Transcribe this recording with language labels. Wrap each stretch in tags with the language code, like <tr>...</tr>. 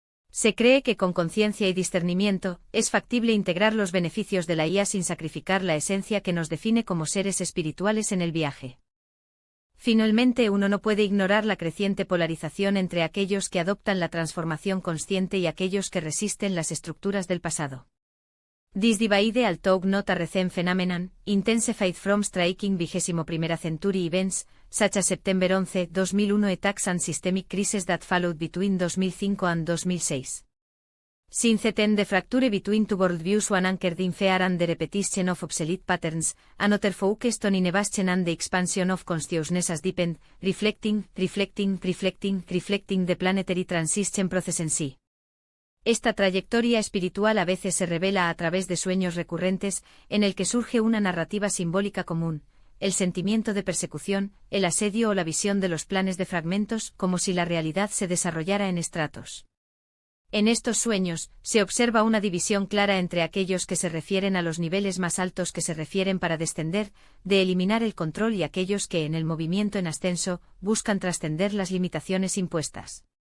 <es>Se cree que con conciencia y discernimiento, es factible integrar los beneficios de la IA sin sacrificar la esencia que nos define como seres espirituales en el viaje. Finalmente, uno no puede ignorar la creciente polarización entre aquellos que adoptan la transformación consciente y aquellos que resisten las estructuras del pasado.</es> <en>This divide although not a recent phenomenon, intensified from striking 21st century events, such as September 11, 2001 attacks and systemic crises that followed between 2005 and 2006. Since then the fracture between two worldviews one anchored in fear and the repetition of obsolete patterns, another focused on innovation and the expansion of consciousness has deepened, reflecting the planetary transition process in sí.</en> <es>Esta trayectoria espiritual a veces se revela a través de sueños recurrentes, en el que surge una narrativa simbólica común: el sentimiento de persecución, el asedio o la visión de los planes de fragmentos, como si la realidad se desarrollara en estratos. En estos sueños, se observa una división clara entre aquellos que se refieren a los niveles más altos que se refieren para descender, de eliminar el control, y aquellos que, en el movimiento en ascenso, buscan trascender las limitaciones impuestas.</es>